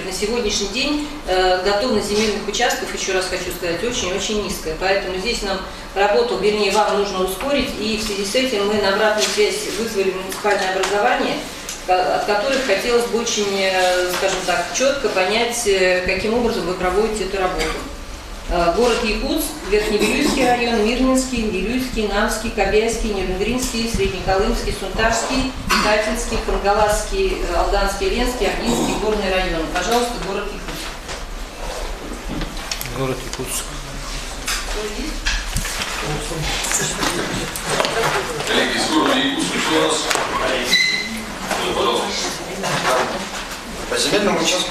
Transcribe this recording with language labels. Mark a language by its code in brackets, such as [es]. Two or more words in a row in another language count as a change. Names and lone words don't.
[ru] На сегодняшний день готовность земельных участков, еще раз хочу сказать, очень-очень низкая. Поэтому здесь нам работу, вернее, вам нужно ускорить, и в связи с этим мы на обратную связь вызвали муниципальное образование, от которых хотелось бы очень, скажем так, четко понять, каким образом вы проводите эту работу. Город Якутск, Верхневилюйский район, Мирнинский, Вилюйский, Намский, Кобяйский, Нерюнгринский, Среднеколымский, Сунтарский, Катинский, Хангаласский, Алданский, Ленский, Ординский, Горный район. Пожалуйста, город Якутск. Город Якутск. Коллеги, из города Якутска, кто у нас? Пожалуйста. По земельному участку.